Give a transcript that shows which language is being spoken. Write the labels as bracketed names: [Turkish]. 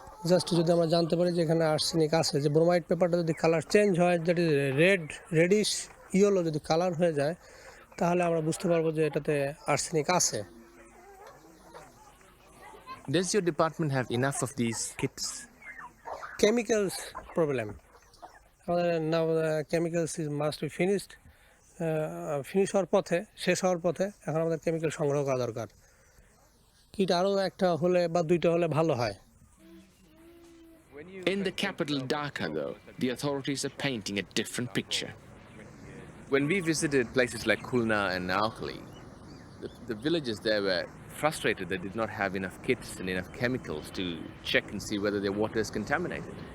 [Bangla] Just যদি আমরা জানতে পারি যে এখানে আর্সেনিক আছে, যে ব্রোমাইড পেপারটা যদি কালার চেঞ্জ হয়, যেটি রেডিশ ইয়েলো যদি কালার হয়ে যায়, তাহলে আমরা বুঝতে পারবো যে এটাতে আর্সেনিক আছে। [English] Does your department have enough of these kits? Chemicals problem. Now chemicals must be finished. [Bangla] Finish হওয়ার পথে, শেষ হওয়ার পথে, এখন আমাদের কেমিক্যাল সংগ্রহ করা দরকার। কিট আরও একটা হলে বা দুইটা হলে ভালো হয়। [English] In the capital Dhaka, though, the authorities are painting a different picture. When we visited places like Khulna and Naukali, the villagers there were frustrated they did not have enough kits and enough chemicals to check and see whether their water is contaminated.